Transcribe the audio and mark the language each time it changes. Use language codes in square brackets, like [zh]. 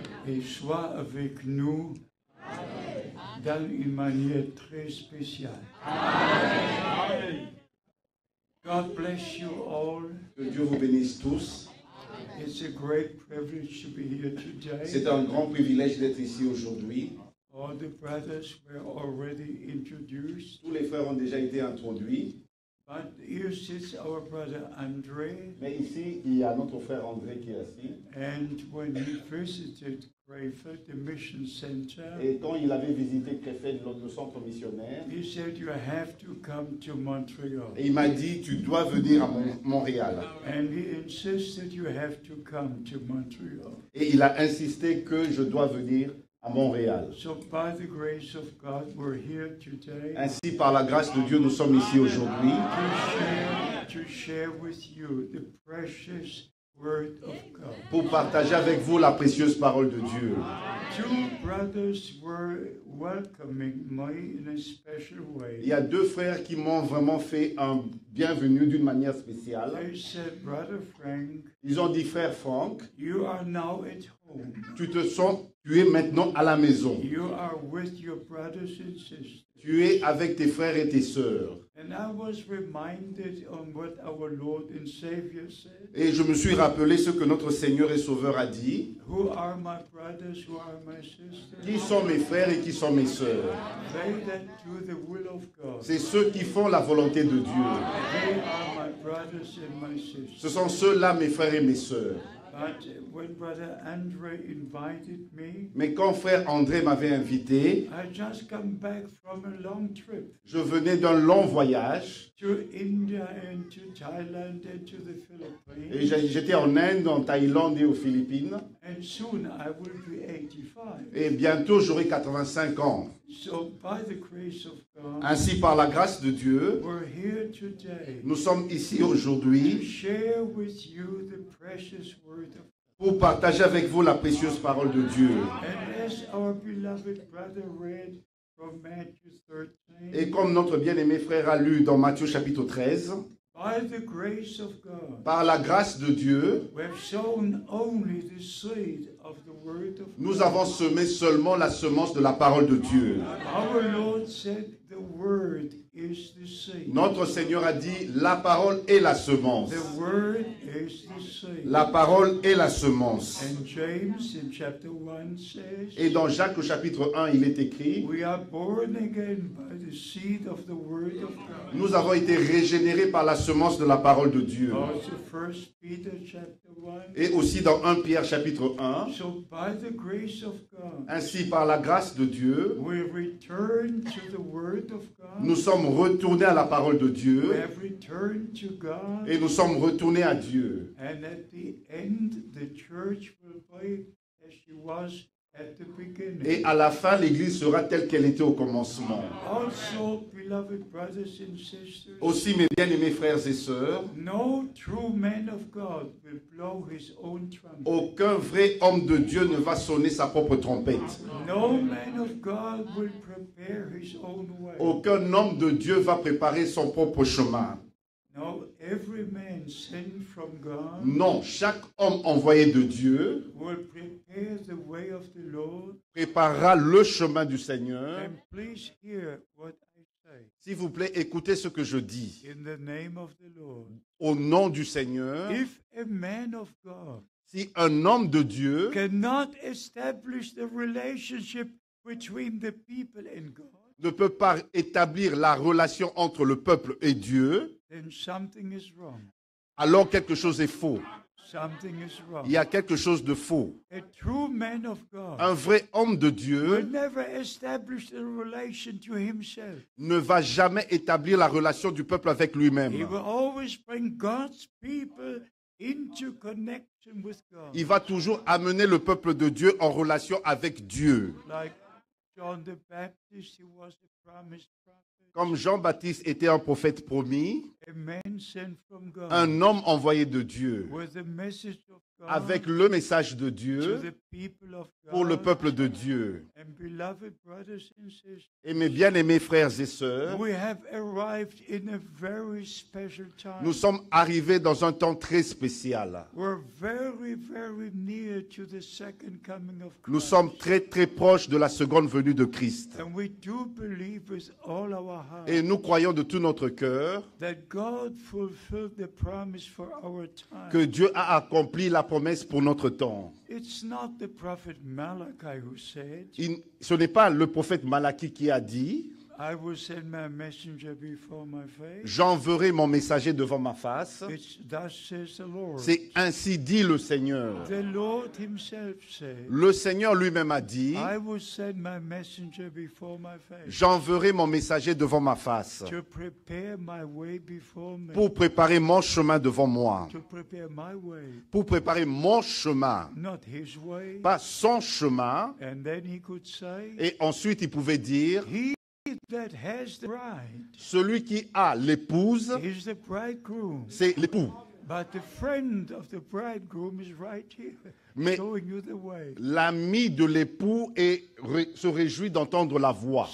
[fr] Et sois avec nous dans une manière très spéciale. [en] God bless you all. [fr] Que Dieu vous bénisse tous. [en] It's a great privilege to be here today. [fr] C'est un grand privilège d'être ici aujourd'hui. [en] All the brothers were already introduced. [fr] Tous les frères ont déjà été introduits. [en] But here sits our brother André. [fr] Mais ici, il y a notre frère André qui est assis. [en] And when he visited Krefeld, the mission center, [fr] Et quand il avait visité Krefeld, le centre missionnaire, [en] he said, you have to come to Montreal. [fr] et il m'a dit, tu dois venir à Montréal. [en] And he insisted you have to come to Montreal. [fr] Et il a insisté que je dois venir à Montréal. [en] So by the grace of God, we're here today [fr] Ainsi, par la grâce de Dieu, nous sommes ici aujourd'hui [en] to share with you the precious word of God. [fr] pour partager avec vous la précieuse parole de Dieu. [en] Two brothers were welcoming me in a special way. [fr] Il y a deux frères qui m'ont vraiment fait un bienvenue d'une manière spéciale. [en] They said, Brother Frank, [fr] Ils ont dit, frère Franck, [en] you are now at home. [fr] tu es maintenant à la maison. [en] You are with your brothers and sisters. [fr] Tu es avec tes frères et tes sœurs. [en] And I was reminded on what our Lord and Savior said. [fr] Et je me suis rappelé ce que notre Seigneur et Sauveur a dit. [en] Who are my brothers, who are my sisters? [fr] Qui sont mes frères et qui sont mes sœurs? [en] They that do the will of God. [fr] C'est ceux qui font la volonté de Dieu. [en] They are my brothers and my sisters. [fr] Ce sont ceux-là, mes frères et mes sœurs. [en] But when Brother Andre invited me, [fr] Mais quand frère André m'avait invité, [en] I just come back from a long trip [fr] je venais d'un long voyage. [en] to India and to Thailand and to the Philippines. [fr] Et j'étais en Inde, en Thaïlande et aux Philippines. [en] And soon I will be 85. [fr] Et bientôt, j'aurai 85 ans. [en] So by the grace of God, [fr] Ainsi, par la grâce de Dieu, [en] we're here today [fr] nous sommes ici [en] to [fr] aujourd'hui [en] share with you the precious word of God. [fr] pour partager avec vous la précieuse parole de Dieu. [en] And as our beloved brother read from Matthew 13, [fr] Et comme notre bien-aimé frère a lu dans Matthieu chapitre 13, [en] by the grace of God, [fr] par la grâce de Dieu, [en] we have sown only the seed of the word of [fr] nous [en] God. [fr] avons semé seulement la semence de la parole de Dieu. [en] Our Lord said the word is the seed. [fr] Notre Seigneur a dit, la parole est la semence. [en] The word is the seed. [fr] La parole est la semence. [en] And James in chapter 1 says, [fr] Et dans Jacques au chapitre 1, il est écrit, [en] we are born again by the seed of the word of God. [fr] nous avons été régénérés par la semence de la parole de Dieu. [en] Also 1 Peter chapter 1. [fr] Et aussi dans 1 Pierre chapitre 1, [en] So by the grace of God, [fr] ainsi par la grâce de Dieu, [en] we return to the word of God. [fr] nous sommes retournés à la parole de [en] We [fr] Dieu [en] have returned to God. [fr] et nous sommes retournés à Dieu. [en] And at the end, the church will be as she was at the beginning. [fr] Et à la fin, l'Église sera telle qu'elle était au commencement. [en] Also, beloved brothers and sisters, [fr] Aussi, mes bien-aimés frères et sœurs, [en] no true man of God will blow his own trumpet. [fr] aucun vrai homme de Dieu ne va sonner sa propre trompette. [en] No man of God will prepare his own way. [fr] Aucun homme de Dieu va préparer son propre chemin. [en] No, every man sent from God [fr] Non, chaque homme envoyé de Dieu [en] will prepare the way of the Lord. [fr] préparera le chemin du Seigneur. [en] And please hear what I say. [fr] S'il vous plaît, écoutez ce que je dis. [en] In the name of the Lord. [fr] Au nom du Seigneur, [en] If a man of God [fr] si un homme de Dieu [en] cannot establish the relationship between the people and God, [fr] ne peut pas établir la relation entre le peuple et Dieu, [en] then something is wrong. [fr] alors quelque chose est faux. [en] Something is wrong. [fr] Il y a quelque chose de faux. [en] A true man of God [fr] Un vrai homme de [en] will [fr] Dieu [en] never establish a relation to himself. [fr] ne va jamais établir la relation du peuple avec [en] He [fr] lui-même. [en] will always bring God's people into connection with God. [fr] Il va toujours amener le peuple de Dieu en relation avec Dieu. [en] Like John the Baptist, he was a promised prophet. [fr] Comme Jean-Baptiste était un prophète promis, [en] A man sent from God [fr] un homme envoyé de Dieu, [en] with the message of [fr] avec le message de [en] to [fr] Dieu [en] the people of [fr] pour le [en] God. [fr] peuple de Dieu. [en] And beloved brothers and sisters, [fr] Et mes bien-aimés frères et sœurs, [en] we have arrived in a very special time. [fr] nous sommes arrivés dans un temps très spécial. [en] We're very, very near to the second coming of Christ. [fr] Nous sommes très très proches de la seconde venue de Christ. [en] And we do believe with all our heart [fr] Et nous croyons de tout notre cœur [en] that God fulfilled the promise for our time. [fr] que Dieu a accompli la promesse pour notre temps. [en] It's not the prophet Malachi who said, [fr] Ce n'est pas le prophète Malachie qui a dit [en] I will send my messenger before my face. [fr] « J'enverrai mon messager devant ma face [en] It's thus says the ». Lord. [fr] C'est ainsi dit le Seigneur. [en] The Lord himself said, [fr] Le Seigneur lui-même a dit [en] I will send my messenger before my « face [fr] J'enverrai mon messager devant ma face [en] to prepare my way before me, [fr] pour préparer mon chemin devant moi, [en] to prepare my way, [fr] pour préparer mon chemin, [en] not his way. [fr] pas son chemin. » [en] And then he could say, [fr] Et ensuite, il pouvait dire [en] he that has the bride [fr] « Celui qui a l'épouse, [en] is the bridegroom. [fr] c'est l'époux. [en] But the friend of the bridegroom is right here, [fr] Mais [en] showing you the way. [fr] l'ami de l'époux se réjouit d'entendre la voix. »